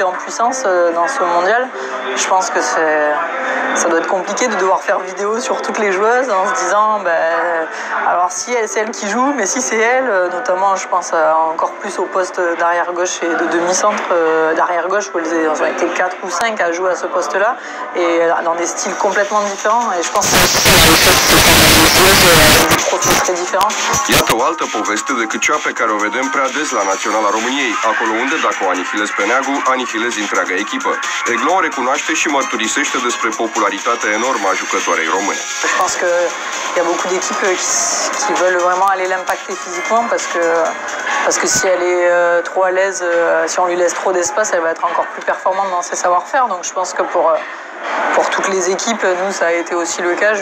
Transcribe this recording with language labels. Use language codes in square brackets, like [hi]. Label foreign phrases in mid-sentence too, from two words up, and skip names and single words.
[fr] en puissance dans ce mondial, je pense que ça doit être compliqué de devoir faire vidéo sur toutes les joueuses en se disant alors si c'est elle qui joue, mais si c'est elle, notamment je pense encore plus au poste d'arrière gauche et de demi-centre d'arrière gauche où elles ont été 4 ou 5 à jouer à ce poste-là et dans des styles complètement différents, et je pense que c'est des choses qui sont des joueuses avec des profils très différents. [ro] Iată o altă poveste decât cea pe care o vedem prea des la Naționala României, acolo unde, dacă o anihilezi pe Neagu, anihilezi întreaga echipă. Eglon recunoaște și mărturisește despre popularitatea enormă a jucătoarei române. [fr] Je pense qu'il y a beaucoup d'équipes qui veulent vraiment aller l'impacter physiquement parce que si elle est trop à l'aise, si on lui laisse trop d'espace, elle va être encore plus performante dans ses savoir-faire. Donc je pense que pour toutes les équipes, nous ça a été aussi le cas.